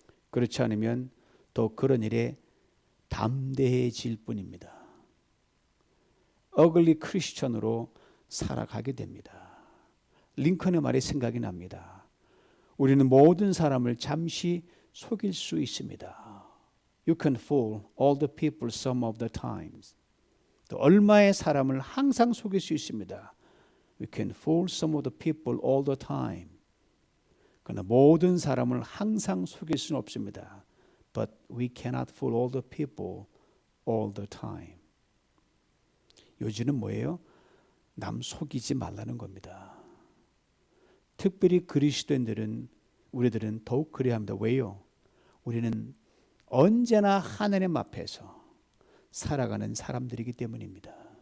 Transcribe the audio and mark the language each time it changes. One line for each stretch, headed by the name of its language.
Korean: 그렇지 않으면 더 그런 일에 담대해질 뿐입니다. 어글리 크리스천으로 살아가게 됩니다. 링컨의 말이 생각이 납니다. 우리는 모든 사람을 잠시 속일 수 있습니다.
English: You can fool all the people some of the times.
Korean: 또 얼마의 사람을 항상 속일 수 있습니다.
English: We can fool some of the people all the time.
Korean: 그러나 모든 사람을 항상 속일 수는 없습니다.
English: But we cannot fool all the people all the time.
Korean: 요지는 뭐예요? 남 속이지 말라는 겁니다. 특별히 그리스도인들은, 우리들은 더욱 그래야 합니다. 왜요? 우리는 언제나 하나님 앞에서 살아가는 사람들이기 때문입니다.